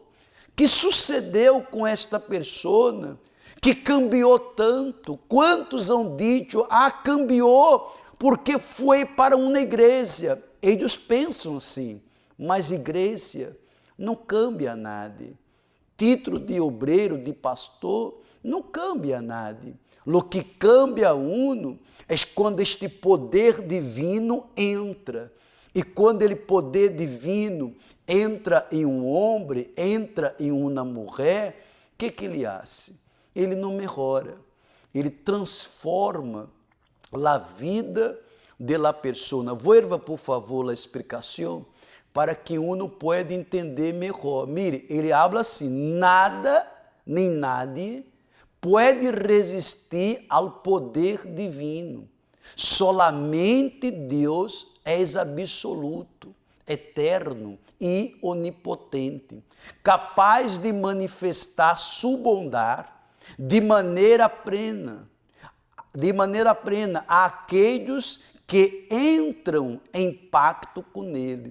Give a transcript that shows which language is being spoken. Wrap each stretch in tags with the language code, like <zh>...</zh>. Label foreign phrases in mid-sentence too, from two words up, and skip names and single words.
<pt>Que sucedeu com esta pessoa que cambiou tanto? Quantos han dito: cambiou porque foi para uma igreja? Eles pensam assim, mas igreja não cambia nada. Título de obreiro, de pastor, não cambia nada. O que cambia uno é quando este poder divino entra. E quando ele poder divino entra em um homem, entra em uma mulher, o que ele faz? Ele não melhora, ele transforma a vida da pessoa.</pt> <es>Vuelva, por favor,</es> <pt>a explicação</pt> <es>para que uno pueda entender melhor.</es> <pt>Mire, ele habla assim: nada nem nadie pode resistir ao poder divino. Solamente Deus é absoluto, eterno e onipotente, capaz de manifestar sua bondade de maneira plena a aqueles que entram em pacto com ele.</pt>